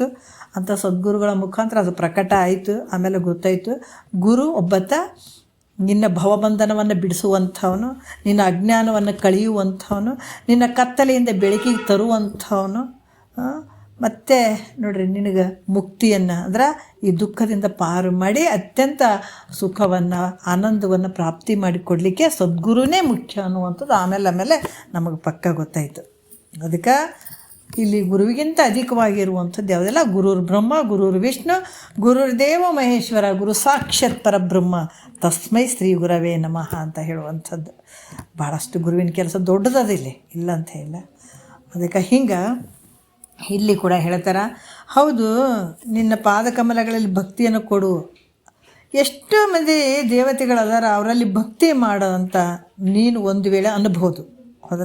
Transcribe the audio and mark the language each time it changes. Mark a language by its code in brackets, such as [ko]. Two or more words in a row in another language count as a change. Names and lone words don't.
[kn] ಅಂಥ ಸದ್ಗುರುಗಳ ಮುಖಾಂತರ ಅದು ಪ್ರಕಟ ಆಯಿತು. ಆಮೇಲೆ ಗೊತ್ತಾಯಿತು, ಗುರು ಒಬ್ಬತ್ತ ನಿನ್ನ ಭವಬಂಧನವನ್ನು ಬಿಡಿಸುವಂಥವನು, ನಿನ್ನ ಅಜ್ಞಾನವನ್ನು ಕಳೆಯುವಂಥವನು, ನಿನ್ನ ಕತ್ತಲೆಯಿಂದ ಬೆಳಕಿಗೆ ತರುವಂಥವನು, ಮತ್ತು ನೋಡ್ರಿ ನಿನಗೆ ಮುಕ್ತಿಯನ್ನು ಅಂದ್ರೆ ಈ ದುಃಖದಿಂದ ಪಾರು ಮಾಡಿ ಅತ್ಯಂತ ಸುಖವನ್ನು, ಆನಂದವನ್ನು ಪ್ರಾಪ್ತಿ ಮಾಡಿಕೊಡಲಿಕ್ಕೆ ಸದ್ಗುರುನೇ ಮುಖ್ಯ ಅನ್ನುವಂಥದ್ದು ಆಮೇಲೆ ನಮಗೆ ಪಕ್ಕ ಗೊತ್ತಾಯಿತು. ಅದಕ್ಕೆ ಇಲ್ಲಿ ಗುರುವಿಗಿಂತ ಅಧಿಕವಾಗಿರುವಂಥದ್ದು ಯಾವುದೆಲ್ಲ, [sa] ಗುರುರ್ ಬ್ರಹ್ಮ, ಗುರುರ್ ವಿಷ್ಣು, ಗುರುರ್ ದೇವ ಮಹೇಶ್ವರ, ಗುರು ಸಾಕ್ಷಾತ್ ಪರಬ್ರಹ್ಮ, ತಸ್ಮೈ ಶ್ರೀ ಗುರವೇ ನಮಃ [kn] ಅಂತ ಹೇಳುವಂಥದ್ದು. ಭಾಳಷ್ಟು ಗುರುವಿನ ಕೆಲಸ ದೊಡ್ಡದದ ಇಲ್ಲಿ, ಇಲ್ಲ ಅಂತ ಇಲ್ಲ. ಅದಕ್ಕೆ ಹಿಂಗೆ ಇಲ್ಲಿ ಕೂಡ ಹೇಳ್ತಾರೆ, ಹೌದು ನಿನ್ನ ಪಾದಕಮಲಗಳಲ್ಲಿ ಭಕ್ತಿಯನ್ನು ಕೊಡು. ಎಷ್ಟೋ ಮಂದಿ ದೇವತೆಗಳದಾರ, ಅವರಲ್ಲಿ ಭಕ್ತಿ ಮಾಡೋ ಅಂತ ನೀನು ಒಂದು ವೇಳೆ ಅನ್ಬೋದು, ಹೌದಲ್ಲ.